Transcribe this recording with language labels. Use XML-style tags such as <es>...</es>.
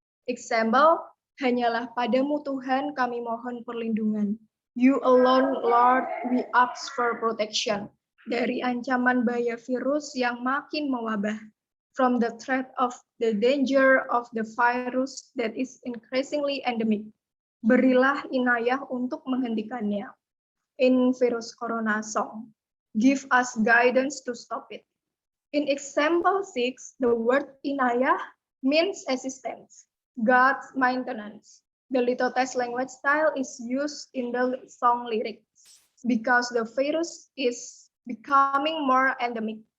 <id>Example, hanyalah padamu Tuhan kami mohon perlindungan.</id> <en>You alone, Lord, we ask for protection.</en> <id>Dari ancaman bahaya virus yang makin mewabah.</id> <en>From the threat of the danger of the virus that is increasingly endemic.</en> <id>Berilah inayah untuk menghentikannya.</id> <en>In virus corona song, give us guidance to stop it. In example 6, the word inayah means assistance, God's maintenance. The litotes language style is used in the song lyrics because the virus is becoming more endemic.</en>